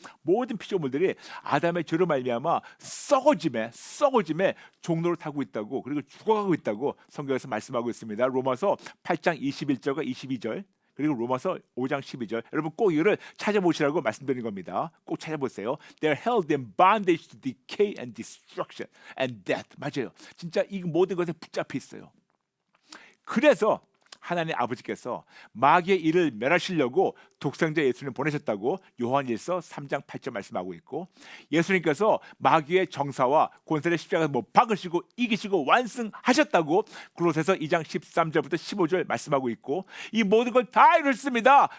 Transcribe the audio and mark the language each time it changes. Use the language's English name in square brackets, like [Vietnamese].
[Korean] 모든 피조물들이 아담의 죄로 말미암아 썩어짐에 종로를 타고 있다고, 그리고 죽어가고 있다고 성경에서 말씀하고 있습니다. 로마서 8장 21절과 22절, 그리고 로마서 5장 12절. 여러분 꼭 이거를 찾아보시라고 말씀드리는 겁니다. 꼭 찾아보세요. [English] They're held in bondage to decay and destruction and death. [Korean] 맞아요. 진짜 이 모든 것에 붙잡혀 있어요. 그래서 하나님 아버지께서 마귀의 일을 멸하시려고 독생자 예수님을 보내셨다고 요한일서 3장 8절 말씀하고 있고, 예수님께서 마귀의 정사와 권세를 십자가에서 못 박으시고 이기시고 완승하셨다고 골로새서 2장 13절부터 15절 말씀하고 있고, 이 모든 걸 다 이뤘습니다.